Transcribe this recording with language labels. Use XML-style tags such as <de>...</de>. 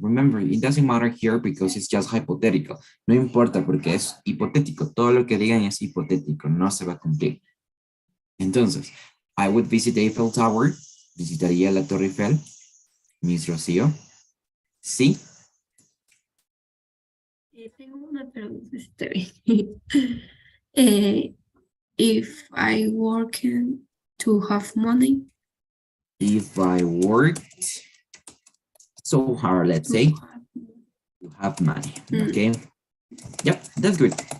<en>Remember, it doesn't matter here because it's just hypothetical.</en> <es>No importa porque es hipotético. Todo lo que digan es hipotético, no se va a cumplir.</es> <en>Entonces, I would visit the Eiffel Tower,</en> <es>visitaría la Torre Eiffel,</es> <en>Miss Rocío. Sí.</en> <es>Tengo una pregunta, si está bien.</es> <en>Eh, if I work to have money, If I worked so hard, let's to say, have, to have money. mm, Okay. Yep, that's good.</en>